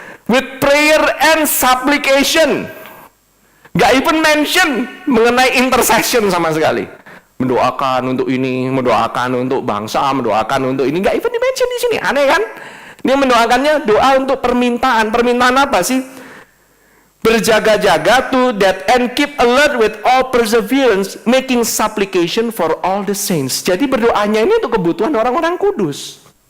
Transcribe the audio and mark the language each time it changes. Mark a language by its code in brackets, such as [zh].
[en] With prayer and supplication. [id] Nggak [en] even mention [id] mengenai intercession sama sekali. Mendoakan untuk ini, mendoakan untuk bangsa, mendoakan untuk ini. Nggak even di-mention di sini. Aneh kan? Dia mendoakannya doa untuk permintaan. Permintaan apa sih? [en] Berjaga-jaga to that and keep alert with all perseverance, making supplication for all the saints. [id] Jadi berdoanya ini untuk kebutuhan orang-orang kudus.